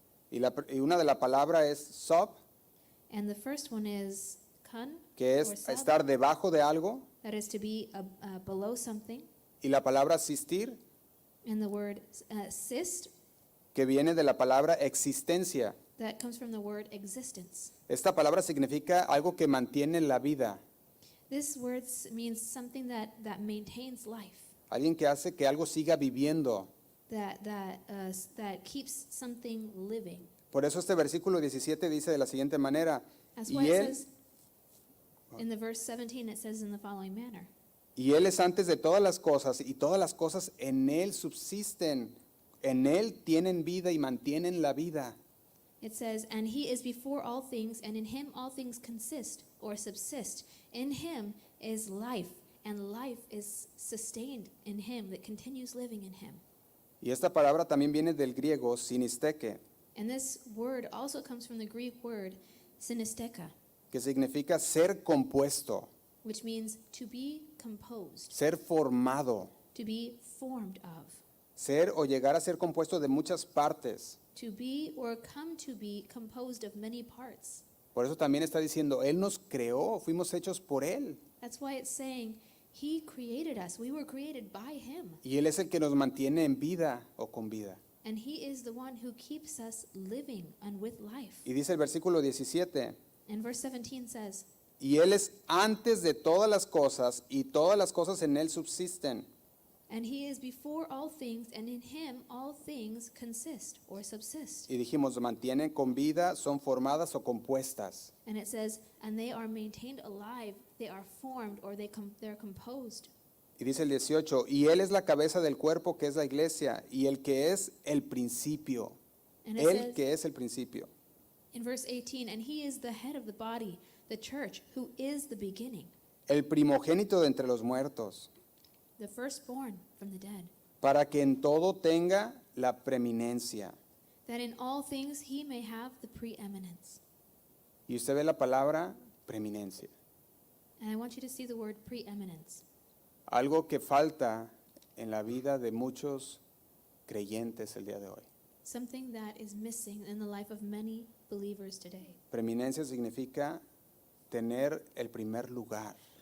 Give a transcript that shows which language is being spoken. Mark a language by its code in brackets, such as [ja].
[es] Y una de la palabra es sub, [en] And the first one is kun, [es] que [en] or [es] es sub, estar debajo de algo, [en] that is to be below something. [es] y la palabra sistir, [en] And the word sist, [es] que viene de la palabra existencia. [en] that comes from the word existence. [es] Esta palabra significa algo que mantiene la vida, [en] This word means something that maintains life, [es] alguien que hace que algo siga viviendo, [en] that keeps something living, [es] Por eso este versículo 17 dice de la siguiente manera, [en] That's [es] y [en] why it [es] él, [en] says, in the verse 17, it says in the following manner. [es] y él es antes de todas las cosas, y todas las cosas en él subsisten, en él tienen vida y mantienen la vida. [en] It says, and he is before all things, and in him all things consist or subsist. In him is life, and life is sustained in him that continues living in him. [es] Y esta palabra también viene del griego sinisteke, [en] And this word also comes from the Greek word synesteka, [es] que significa ser compuesto, [en] which means to be composed, [es] ser formado, [en] to be formed of, [es] ser o llegar a ser compuesto de muchas partes. [en] to be or come to be composed of many parts. [es] Por eso también está diciendo, Él nos creó, fuimos hechos por Él. [en] That's why it's saying he created us. We were created by him. [es] Y Él es el que nos mantiene en vida o con vida. [en] And he is the one who keeps us living and with life. [es] Y dice el versículo 17, [en] And verse 17 says, [es] y Él es antes de todas las cosas, y todas las cosas en Él subsisten. [en] and he is before all things, and in him all things consist or subsist. [es] Y dijimos, mantienen con vida, son formadas o compuestas. [en] And it says, and they are maintained alive, they are formed, or they're composed. [es] Y dice el 18, y Él es la cabeza del cuerpo que es la iglesia, y el que es el principio. [en] And it [es] Él [en] says [es] que es el principio. [en] in verse 18, and he is the head of the body, the church, who is the beginning, [es] El primogénito de entre los muertos, [en] the firstborn from the dead, [es] para que en todo tenga la preeminencia. [en] that in all things he may have the preeminence. [es] Y usted ve la palabra preeminencia. [en] And I want you to see the word preeminence. [es] Algo que falta en la vida de muchos creyentes el día de hoy. [en] Something that is missing in the life of many believers today. [es] Preeminencia significa tener el primer lugar.